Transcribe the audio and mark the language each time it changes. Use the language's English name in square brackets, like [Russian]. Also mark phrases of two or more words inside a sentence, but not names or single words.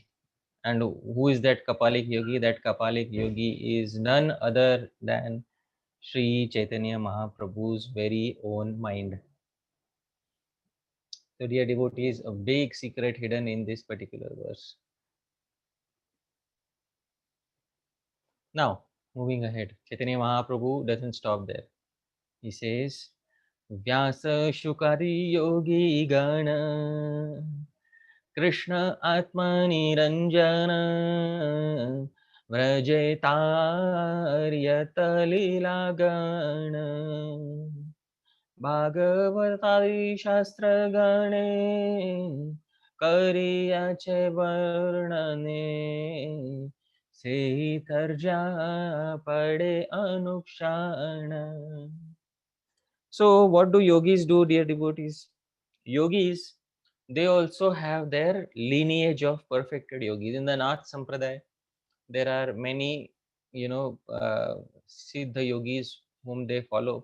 [English] And who is that Kapalik yogi? That Kapalik yogi is none other than Sri Chaitanya Mahaprabhu's very own mind. So, dear devotees, a big secret hidden in this particular verse. Now, moving ahead, Chaitanya Mahaprabhu doesn't stop there. He says, [Bangla] ব্যাস শুকাদি যোগী গণ কৃষ্ণ আত্মনিরঞ্জন ব্রজেতার্যত লীলাগণ ভাগবতাদি শাস্ত্র গণে করিয়া ছে বর্ণনে সে তর্জা পড়ে অনুক্ষণ. [English] So what do yogis do, dear devotees? Yogis, they also have their lineage of perfected yogis. In the Nath Sampradaya, there are many, Siddha yogis whom they follow.